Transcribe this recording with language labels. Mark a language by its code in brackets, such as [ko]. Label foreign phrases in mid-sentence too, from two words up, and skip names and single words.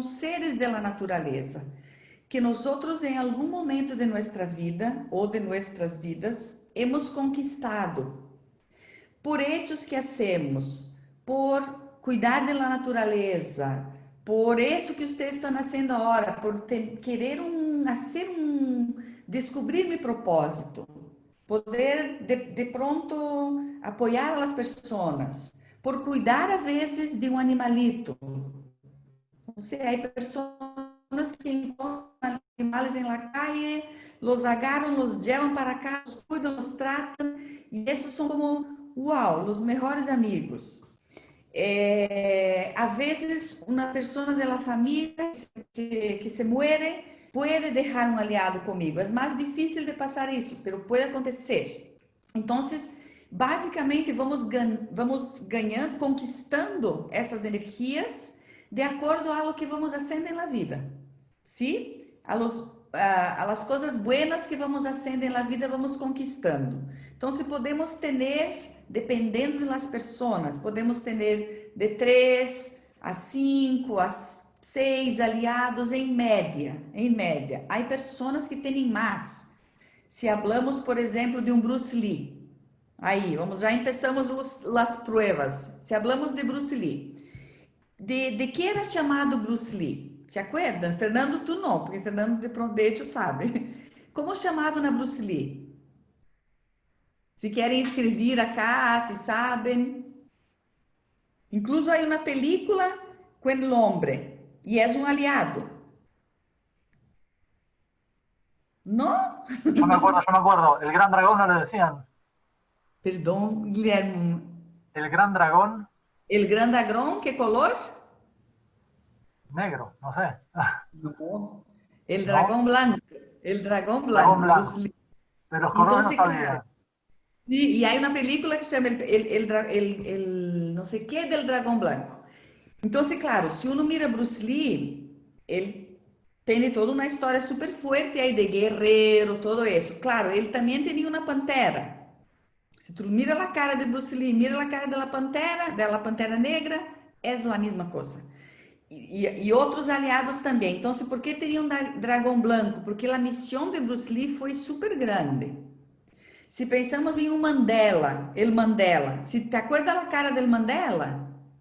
[es] seres de la naturaleza que nosotros en algún momento de nuestra vida ou de nuestras vidas hemos conquistado por hechos que hacemos, por cuidar de la naturaleza, por eso que ustedes estão haciendo agora, por querer descobrir mi propósito, poder de pronto apoiar a las personas, por cuidar a veces de um animalito. [pt] Não sei, há pessoas que encontram animais na calle, los agarram, [es] los llevan [pt] para cá, los cuidam, los tratam, e esses são como, uau, os melhores amigos. [es] A veces [pt] uma pessoa da família que [es] se muere [pt] pode deixar um aliado comigo. É mais difícil de passar isso, mas pode acontecer. Então, basicamente, vamos ganhando, conquistando essas energias de acordo [es] a lo que [pt] vamos fazendo na vida. [es] ¿Sí? A las [pt] coisas buenas que vamos fazendo na vida, vamos conquistando. Então, se podemos ter, dependendo das pessoas, podemos ter de 3 a 5 a 6 aliados em média. Em média. Há pessoas que têm mais. Se hablamos, por exemplo, de um Bruce Lee. Aí, já começamos as pruebas. Se hablamos de Bruce Lee. De que era chamado Bruce Lee? [es] Se acuerdan? [pt] Fernando, tu não, porque Fernando de Prondecho sabe. Como chamavam a Bruce Lee? Se querem escrever acá, se sabem. Incluso há uma película com o homem, e é um aliado. [es] ¿No? Yo me acuerdo. El gran dragón no le decían. Perdão, Guilherme. El gran dragón. El gran dragón, ¿qué color? Negro, no sé. No, el dragón blanco. El dragón blanco. Dragón blanco. De los colores no sabía. Claro, y hay una película que se llama no sé qué del dragón blanco. Entonces, claro, si uno mira Bruce Lee, él tiene toda una historia súper fuerte ahí de guerrero, todo eso. Claro, él también tenía una pantera. [pt] Se tu mira a cara de Bruce Lee, mira a cara da Pantera Negra, é a mesma coisa. E outros aliados também. Então, por que teria um dragão branco? Porque a missão de Bruce Lee foi super grande. Se pensamos em um Mandela, [es] se te acuerdas [pt] da cara do Mandela?